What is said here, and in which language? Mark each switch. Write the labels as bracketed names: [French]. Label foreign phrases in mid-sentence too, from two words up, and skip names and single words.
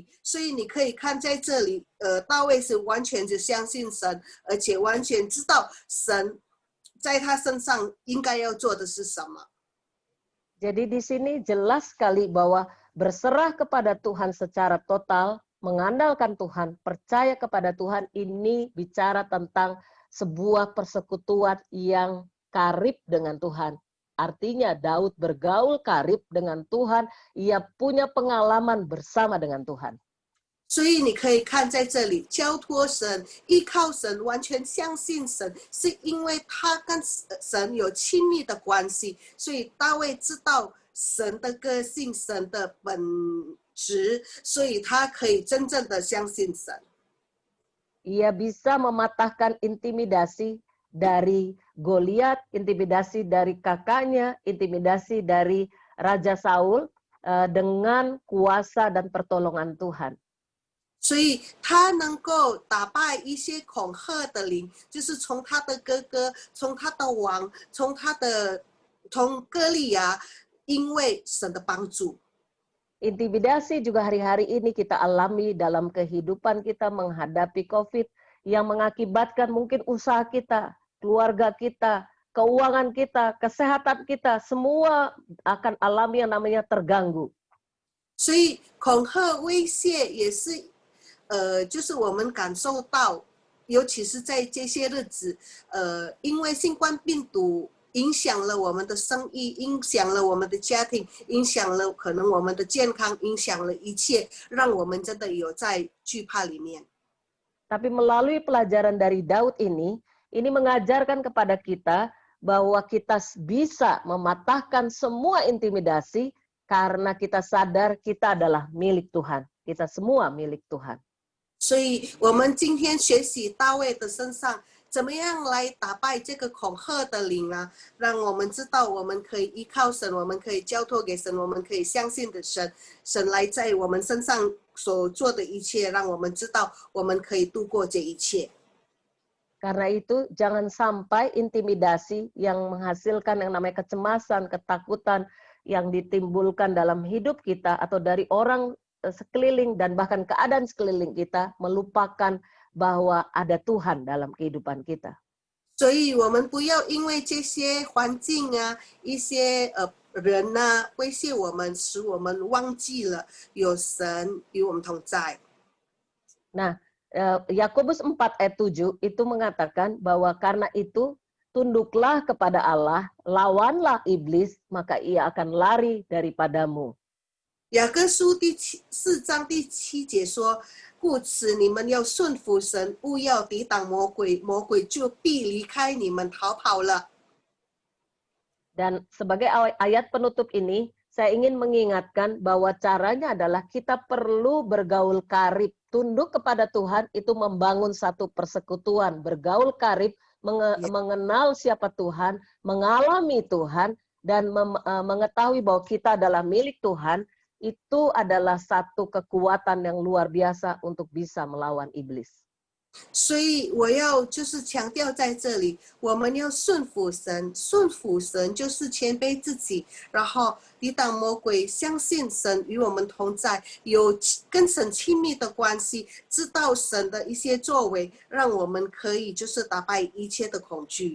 [Chinese] 所以你可以看在这里，大卫是完全就相信神，而且完全知道神在他身上应该要做的是什么。 [Indonesian] Jadi di sini jelas sekali bahwa berserah kepada Tuhan secara total, mengandalkan Tuhan, percaya kepada Tuhan, ini bicara tentang sebuah persekutuan yang karib dengan Tuhan. Artinya Daud bergaul karib dengan Tuhan, ia punya pengalaman bersama dengan Tuhan. [Chinese] 所以你可以看在这里，交托神、依靠神、完全相信神，是因为他跟神有亲密的关系。所以大卫知道神的个性、神的本质，所以他可以真正的相信神。 [Indonesian] Ia bisa mematahkan intimidasi dari Goliat, intimidasi dari kakaknya, intimidasi dari Raja Saul dengan kuasa dan pertolongan Tuhan. [Chinese] 所以他能够打败一些恐吓的灵，就是从他的哥哥，从他的王，从歌利亚，因为神的帮助。 [Indonesian] Intimidasi juga hari-hari ini kita alami dalam kehidupan kita menghadapi COVID yang mengakibatkan mungkin usaha kita, keluarga kita, keuangan kita, kesehatan kita, semua akan alami yang namanya terganggu. [Chinese] 所以恐吓威胁也是就是我们感受到，尤其是在这些日子，因为新冠病毒影响了我们的生意，影响了我们的家庭，影响了可能我们的健康，影响了一切，让我们真的有在惧怕里面。 [Indonesian] Tapi melalui pelajaran dari Daud ini mengajarkan kepada kita bahwa kita bisa mematahkan semua intimidasi karena kita sadar kita adalah milik Tuhan. Kita semua milik Tuhan. [Chinese] 所以我们今天学习大卫的身上，怎么样来打败这个恐吓的灵啊？让我们知道我们可以依靠神，我们可以交托给神，我们可以相信的神，神来在我们身上所做的一切，让我们知道我们可以度过这一切。 [Indonesian] Karena itu jangan sampai intimidasi yang menghasilkan yang namanya kecemasan, ketakutan yang ditimbulkan dalam hidup kita atau dari orang sekeliling dan bahkan keadaan sekeliling kita melupakan bahwa ada Tuhan dalam kehidupan kita. [Chinese] 所以我们不要因为这些环境啊、一些人啊威胁我们，使我们忘记了有神与我们同在。 [Indonesian] Nah, Yakobus 4 ayat 7 itu mengatakan bahwa karena itu tunduklah kepada Allah, lawanlah iblis, maka ia akan lari daripadamu. [Chinese] 雅各书4章第7节说：“故此你们要顺服神，勿要抵挡魔鬼，魔鬼就必离开你们逃跑了。” [Indonesian] Dan sebagai ayat penutup ini, saya ingin mengingatkan bahwa caranya adalah kita perlu bergaul karib, tunduk kepada Tuhan itu membangun satu persekutuan, bergaul karib, mengenal siapa Tuhan, mengalami Tuhan, dan mengetahui bahwa kita adalah milik Tuhan, itu adalah satu kekuatan yang luar biasa untuk bisa melawan iblis. [Chinese] 所以我要就是强调在这里，我们要顺服神，顺服神就是谦卑自己，然后抵挡魔鬼，相信神与我们同在，有跟神亲密的关系，知道神的一些作为，让我们可以就是打败一切的恐惧。